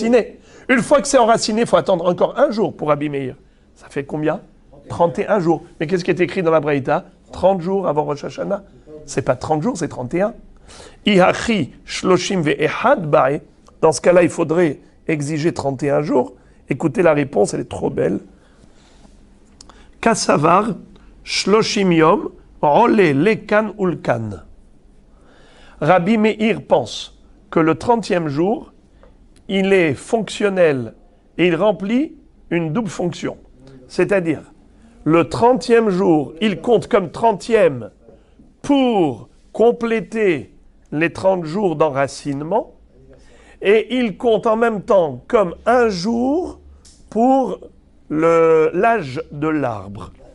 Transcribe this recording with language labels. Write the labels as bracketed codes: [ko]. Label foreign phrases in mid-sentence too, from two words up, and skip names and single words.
[fr] Une fois que c'est enraciné, il faut attendre encore 1 jour pour Rabbi Meir. Ça fait combien? 31 jours. Mais qu'est-ce qui est écrit dans la Braïta? 30 jours avant Rosh Hashanah. C'est pas 30 jours, c'est 31. [arc] אי הכי שלשים ואחד בעי. [fr] Dans ce cas-là, il faudrait exiger 31 jours. Écoutez la réponse, elle est trop belle. [he] קסבר שלשים יום עולין לכאן ולכאן. [fr] Rabbi Meir pense que le 30e jour, il est fonctionnel et il remplit une double fonction. C'est-à-dire, le 30e jour, il compte comme 30e pour compléter les 30 jours d'enracinement et il compte en même temps comme un jour pour l'âge de l'arbre.